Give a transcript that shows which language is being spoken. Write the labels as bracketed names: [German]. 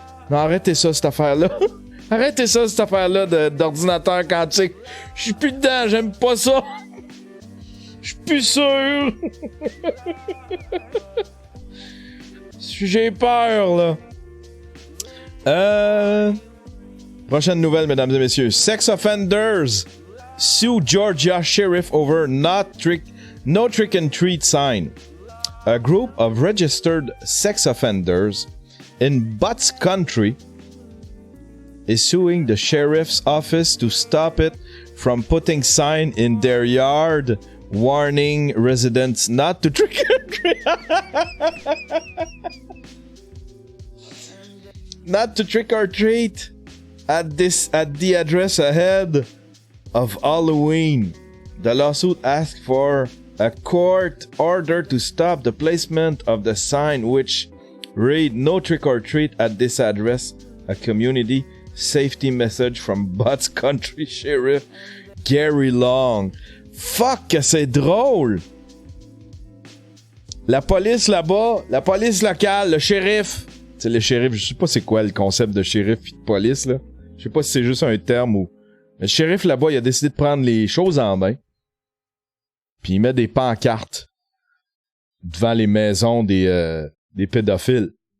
[French] Non, arrêtez ça, cette affaire-là. Arrêtez ça, cette affaire-là d'ordinateur quantique. Je suis plus dedans, j'aime pas ça. Je suis plus sûr. J'ai peur, là. Prochaine nouvelle, mesdames et messieurs. [English] Sex offenders sue Georgia sheriff over no trick and treat sign. A group of registered sex offenders in Butts Country is suing the sheriff's office to stop it from putting sign in their yard warning residents not to trick or treat. Not to trick or treat at the address ahead of Halloween. The lawsuit asked for a court order to stop the placement of the sign which read "No trick or treat at this address," a community safety message from Butts Country Sheriff Gary Long. [French] Fuck que c'est drôle! La police là-bas, la police locale, le shérif. Tu sais, le shérif, je sais pas c'est quoi le concept de shérif et de police, là. Je sais pas si c'est juste un terme ou... Le shérif là-bas, il a décidé de prendre les choses en main. Puis il met des pancartes devant les maisons des pédophiles.